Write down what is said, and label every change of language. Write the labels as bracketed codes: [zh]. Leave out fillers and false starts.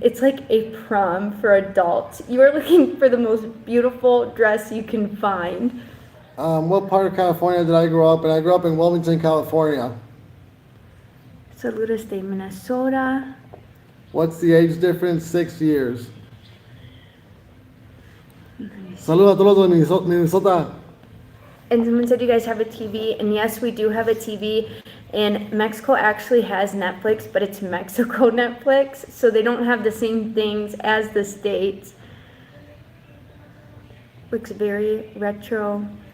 [en] It's like a prom for adults. You are looking for the most beautiful dress you can find. What part of California did I grow up in? I grew up in Wilmington, California. [es] Saludos de Minnesota. [en] What's the age difference? 6 years. [es] Saludos a todos de Minnesota. [en] And someone said you guys have a TV, and yes, we do have a TV. And Mexico actually has Netflix, but it's Mexico Netflix, so they don't have the same things as the States. Looks very retro.